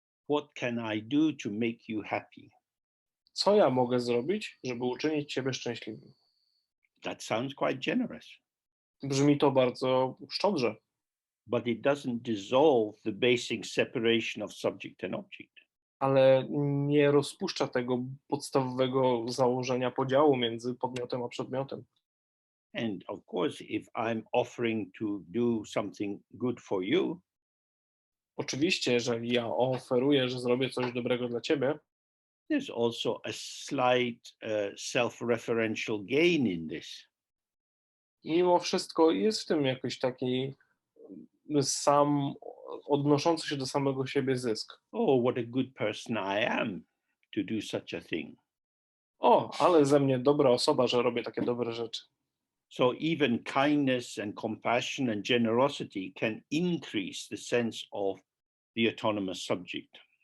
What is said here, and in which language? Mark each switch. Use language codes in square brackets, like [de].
[en] What can I do to make you happy? [pl] Co ja mogę zrobić, żeby uczynić ciebie szczęśliwym? [en] That sounds quite generous, [pl] Brzmi to bardzo szczodrze, [en] but it doesn't dissolve the basic separation of subject and object. [pl] ale nie rozpuszcza tego podstawowego założenia podziału między podmiotem a przedmiotem. [en] And of course, if I'm offering to do something good for you, [pl] Oczywiście, jeżeli ja oferuję, że zrobię coś dobrego dla ciebie, [en] there's also a slight self-referential gain in this. [pl] mimo wszystko jest w tym jakiś taki sam odnoszący się do samego siebie zysk. [en] Oh, what a good person I am to do such a thing. [pl] O, ale ze mnie dobra osoba, że robię takie dobre rzeczy. [en] So even kindness and compassion and generosity can increase the sense of the autonomous subject.